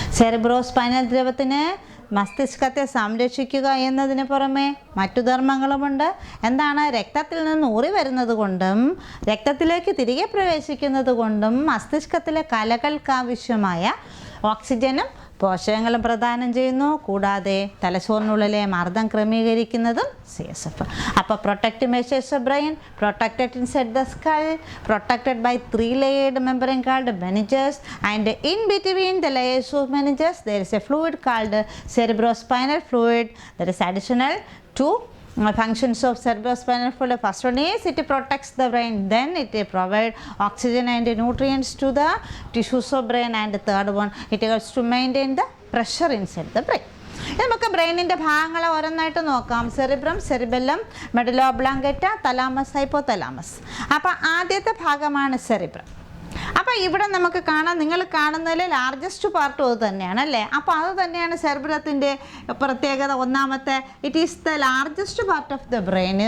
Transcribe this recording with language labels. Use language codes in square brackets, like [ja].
[ml] Cerebro spinal ദ്രവത്തിന് മസ്തിഷ്കത്തെ സംരക്ഷിക്കുക എന്നതിന് പുറമെ മറ്റു ധർമ്മങ്ങളുമുണ്ട്. എന്താണ്? രക്തത്തിൽ നിന്ന് ഊറി വരുന്നത് കൊണ്ടും രക്തത്തിലേക്ക് തിരികെ പ്രവേശിക്കുന്നത് കൊണ്ടും മസ്തിഷ്കത്തിലെ കലകൾക്കാവശ്യമായ ഓക്സിജനും പോഷകങ്ങളും പ്രദാനം ചെയ്യുന്നു. കൂടാതെ തലച്ചോറിനുള്ളിലെ മർദ്ദം ക്രമീകരിക്കുന്നതും CSF. [en] അപ്പോൾ protect measures of brain, protected inside the skull, protected by 3 layers membrane called meninges, and in between the layers of meninges there is a fluid called cerebrospinal fluid that is additional to functions of cerebrospinal fluid. First one is it protects the brain, then it provide oxygen and nutrients to the tissues of brain, and the third one it helps to maintain the pressure inside the brain. [ml] നമുക്ക് ബ്രെയിനിൻ്റെ ഭാഗങ്ങളെ ഓരോന്നായിട്ട് നോക്കാം. Cerebrum, cerebellum, medulla oblongata, thalamus, hypothalamus. അപ്പോൾ ആദ്യത്തെ ഭാഗമാണ് cerebrum. അപ്പോൾ ഇവിടെ നമുക്ക് കാണാം, നിങ്ങൾ കാണുന്നതിൽ ലാർജസ്റ്റ് പാർട്ടും അത് തന്നെയാണ് അല്ലേ? അപ്പോൾ അത് തന്നെയാണ് സെറിബ്രത്തിൻ്റെ പ്രത്യേകത. ഒന്നാമത്തെ, [en] It is the largest part of the brain.